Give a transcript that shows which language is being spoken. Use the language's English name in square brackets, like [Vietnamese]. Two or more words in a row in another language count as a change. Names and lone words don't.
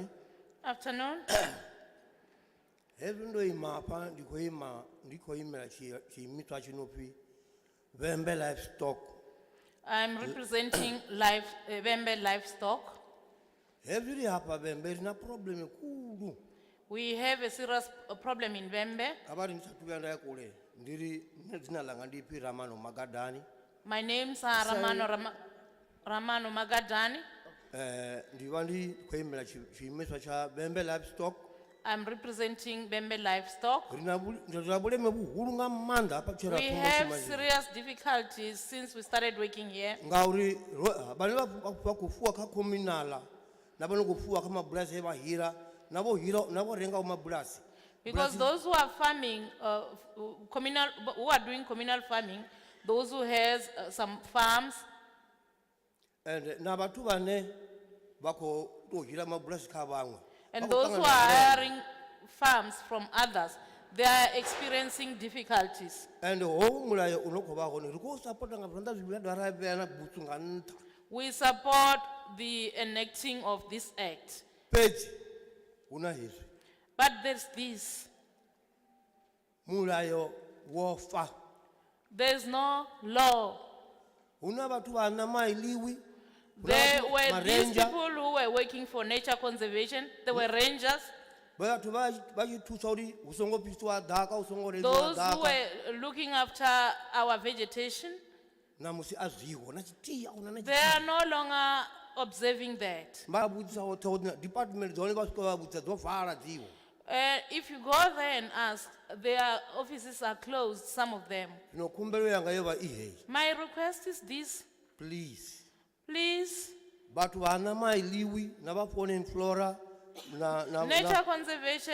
[English] Afternoon. [Venda] Hezwi ndo ima hafha ndi khou imela tshiimiswa tshi no pfi Vhembe Livestock. [English] I'm representing Vhembe Livestock. [Venda] Hezwi ri hafha Vhembe ri na problem khulu. [English] We have a serious problem in Vhembe. [Venda] Kha vha ri ndi sathu vhuya nda ya kule nne dzina langa ndi pfi Ramano Magadani. [English] My name's Ramano Magadani. [Venda] Ndi vha ndi khou imela tshiimiswa tsha Vhembe Livestock. [English] I'm representing Vhembe Livestock. [Venda] Ri na vhuleme vhuhulu nga maanḓa hafha tshera. [English] We have serious difficulties since we started working here. [Venda] Ngauri vhane vha khou fuwa kha communal na vhane khou fuwa kha mabulasi vha hira na vho renga mabulasi. [English] Because those who are farming, who are doing communal farming, those who has some farms. [Venda] And na vhathu vhane vha khou to hira mabulasi kha vhaṅwe. [English] And Ba those [Venda] khou [English] who [Venda] ṱangana [English] are [Venda] na vhuleme. [English] hiring farms from others, they are experiencing difficulties. [Venda] And hoyu mulayo uno khou vha hone ri khou supporta nga zwanḓa zwivhili ra dovha ra vhea na butsu nga nṱha. [English] We support the enacting of this act. [Venda] Fhedzi hu na hezwi [English] But there's this, [Venda] mulayo wo fa. [English] there's no law. [Venda] Hu na vhathu vha na mailiwi. [English] There were these people who were working for nature conservation, they were rangers. [Venda] Vhathu vha tshi thusa uri hu songo fhisiwa ḓaka hu songo redziwa [English] Those who [Venda] ḓaka. [English] were looking after our vegetation, [Venda] Na musi a zwiho na tshithihi ahuna na [English] they are no longer observing that. [Venda] vha vhudzisa hoṱhe hone department dzone vha swika vha vhudzisa dzo vala dziho. [English] If you go there and ask, their offices are closed, some of them. [Venda] Zwino khumbelo yanga yo vha i heyi. [English] My request is this, Please. please, [Venda] Vhathu vha na mailiwi na vha [English] fauna and flora [Venda] na [English] nature conservation,